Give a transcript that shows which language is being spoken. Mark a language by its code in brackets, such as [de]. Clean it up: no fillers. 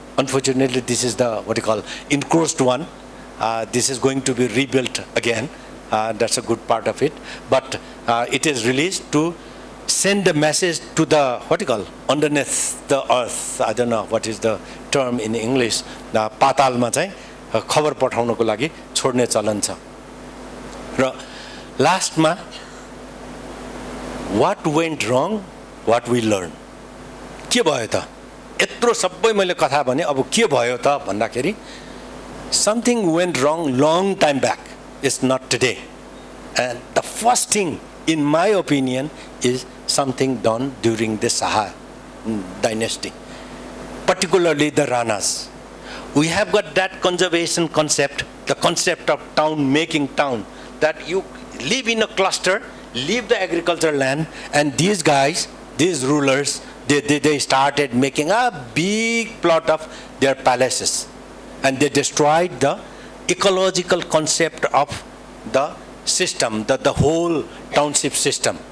[en] Unfortunately, this is the enclosed one. This is going to be rebuilt again. That's a good part of it. But it is released to send the message to the underneath the earth. I don't know what is the term in English. [ne] The पातालमा चाहिँ खबर पठाउनको लागि छोड्ने चलन छ. र लास्टमा [en] what went wrong, what we learned. [ne] के भयो त? यत्रो सबै मैले कथा भने, अब के भयो त भन्दाखेरि, [en] something went wrong long time back. It's not today. And the first thing, in my opinion, is something done during the Saha dynasty, particularly the Ranas. We have got that conservation concept, the concept of town, making town, that you live in a cluster, leave the agricultural land, and these guys, these rulers, they started making a big plot of their palaces, and they destroyed the ecological concept of the system, the whole township system.